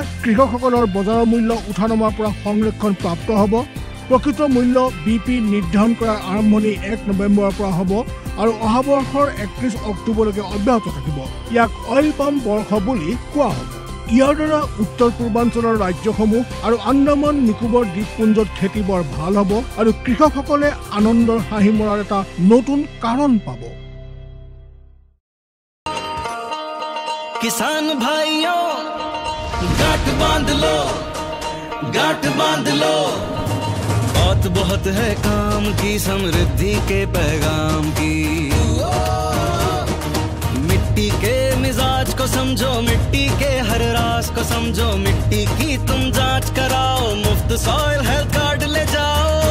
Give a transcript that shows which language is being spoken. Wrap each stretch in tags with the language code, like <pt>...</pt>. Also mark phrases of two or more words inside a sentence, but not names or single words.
<as>কৃষকসকলৰ বজাৰৰ মূল্য উঠানামাৰ পৰা সংৰক্ষণ প্ৰাপ্ত হ'ব প্ৰকৃত মূল্য BP নিৰ্ধাৰণ কৰাৰ আৰম্ভণি 1 নৱেম্বৰৰ পৰা হ'ব আৰু অহা বৰ্ষৰ 31 অক্টোবৰলৈকে অব্যাহত থাকিব ইয়াক</as> <en>oil palm</en> <as>বৰ্ষ বুলি কোৱা হ'ব ইয়াৰ দ্বাৰা উত্তৰ পূৰ্বাঞ্চলৰ ৰাজ্যসমূহ আৰু আন্দামান নিকোবৰ দ্বীপপুঞ্জত খেতি বৰ ভাল হ'ব আৰু কৃষকসকলে আনন্দৰ হাঁহি মৰাৰ এটা নতুন কাৰণ পাব</as> <hi>किसान भाइयों गांठ बांध लो बहुत बहुत है काम की समृद्धि के पैगाम की मिट्टी के मिजाज को समझो मिट्टी के हर राज को समझो मिट्टी की तुम जांच कराओ मुफ्त</hi> <en>soil health card</en> <hi>ले जाओ</hi>